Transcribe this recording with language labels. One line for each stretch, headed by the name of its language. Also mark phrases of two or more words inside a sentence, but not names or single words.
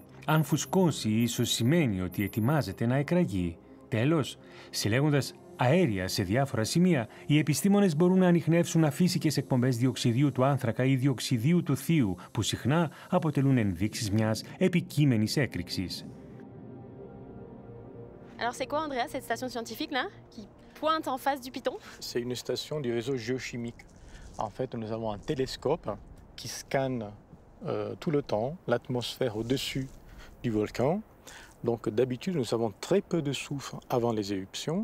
Greek: Αν φουσκώσει, ίσως σημαίνει ότι ετοιμάζεται να εκραγεί. Τέλος, συλλέγοντας αέρια σε διάφορα σημεία, οι επιστήμονες μπορούν να ανιχνεύσουν αφύσικες εκπομπές διοξιδίου του άνθρακα ή διοξιδίου του θείου, που συχνά αποτελούν ενδείξεις μιας επικείμενης έκρηξης.
French: Alors c'est quoi, Andrea, cette station scientifique là, qui pointe en face du piton? C'est une station du réseau géochimique. En fait, nous avons un télescope qui scanne tout le temps l'atmosphère au-dessus du volcan. Donc d'habitude, nous avons très peu de soufre avant les éruptions.